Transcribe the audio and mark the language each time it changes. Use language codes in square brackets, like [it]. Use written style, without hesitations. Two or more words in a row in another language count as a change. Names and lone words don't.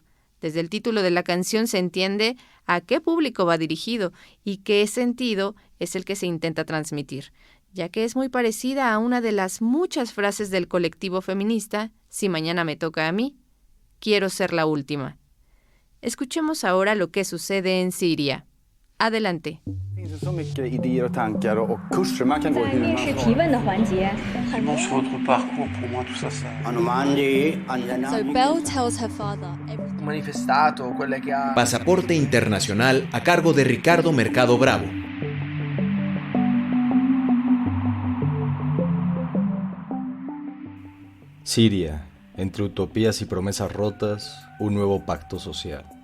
[es] Desde el título de la canción se entiende a qué público va dirigido y qué sentido es el que se intenta transmitir, ya que es muy parecida a una de las muchas frases del colectivo feminista, Si mañana me toca a mí, quiero ser la última. Escuchemos ahora lo que sucede en Siria. Adelante. [sv] Så mycket idéer och tankar och kurser man kan gå hur man [en] So Belle tells her father [it] Manifestato, quelle che ha... [es] Pasaporte Internacional a cargo de Ricardo Mercado Bravo. Siria, entre utopías y promesas rotas, un nuevo pacto social.